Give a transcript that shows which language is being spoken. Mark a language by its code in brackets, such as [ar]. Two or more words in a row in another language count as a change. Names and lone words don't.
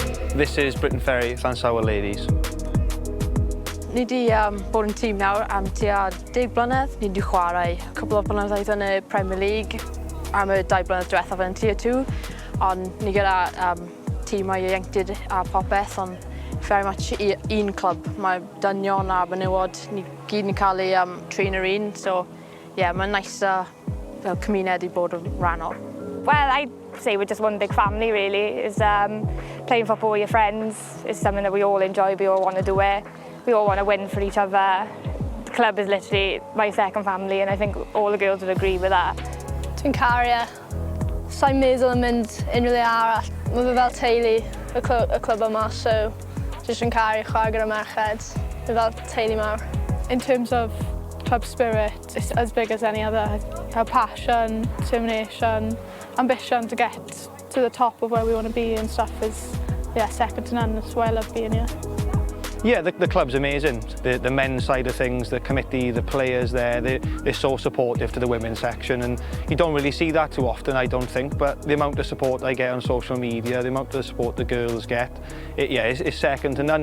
[en] This is Briton Ferry, Llansawel ladies. [cy] Ni di bod yn tîm nawr am tua 10 blynedd. Ni di chwarae cwbl o blynyddoedd yn y Premier League am y 2 blynedd diwethaf yn Tier 2. Ond ni gyda tîmau ieuenctid a popeth, ond [en] very much [cy] un clwb. Mae dynion a menywod, ni gyd yn cael ei trin yr un. [en] So, yeah, [cy] mae'n nice fel cymuned i bod yn rhan o. [en] Well, I'd say we're just one big family, really. Is playing football with your friends is something that we all enjoy, we all want to do it. We all want to win for each other. The club is literally my second family, and I think all the girls would agree with that. [cy] Dwi'n caru e. Sa'n meddwl yn mynd unrhyw le arall. Mae fe fel teulu y clwb yma, so jyst yn caru chwarae gyda merched. Mae fel teulu mawr. [en] In terms of club spirit, it's as big as any other. Our passion, determination, ambition to get to the top of where we want to be and stuff is, yeah, second to none. That's why I love being here. Yeah, the club's amazing. The men's side of things, the committee, the players there, they're so supportive to the women's section, and you don't really see that too often, I don't think, but the amount of support I get on social media, the amount of support the girls get, it's second to none.